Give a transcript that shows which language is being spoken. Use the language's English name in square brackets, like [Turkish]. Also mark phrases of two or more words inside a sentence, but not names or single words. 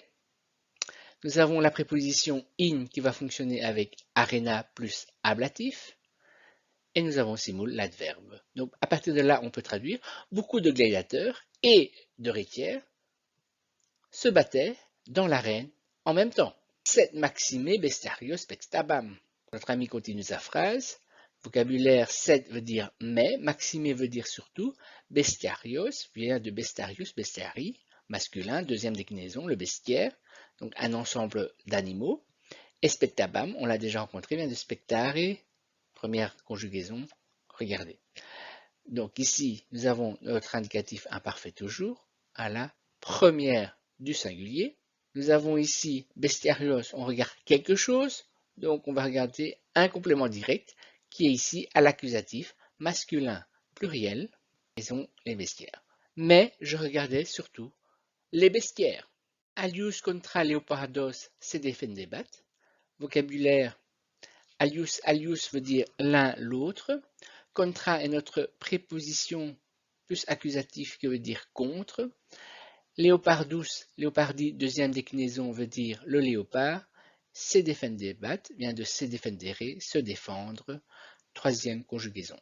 [French] Nous avons la préposition in qui va fonctionner avec arena plus ablatif. Et nous avons simul, l'adverbe. Donc à partir de là, on peut traduire beaucoup de gladiateurs et de rétiaires se battaient dans l'arène en même temps. [Latin] Sed maxime bestarios spectabam. [French] Notre ami continue sa phrase. Vocabulaire sed veut dire mais, maxime veut dire surtout, bestiarios vient de [Latin] bestarius, bestiari, [French] masculin, deuxième déclinaison, le bestiaire, donc un ensemble d'animaux. Et spectabam, on l'a déjà rencontré, vient de spectare, première conjugaison, regardez. Donc ici, nous avons notre indicatif imparfait toujours à la première du singulier. Nous avons ici bestiarios, on regarde quelque chose, donc on va regarder un complément direct qui est ici à l'accusatif masculin pluriel, et sont les bestiaires. Mais je regardais surtout les bestiaires. [Latin] Alius contra leopardos se defendebat. [French] Vocabulaire [Latin] alius, alius [French] veut dire l'un, l'autre. Contra est notre préposition plus accusatif qui veut dire contre. [Latin] Leopardus, leopardi, [French] deuxième déclinaison veut dire le léopard. [Latin] Se defendebat [French] vient de [Latin] se defendere, [French] se défendre, troisième conjugaison.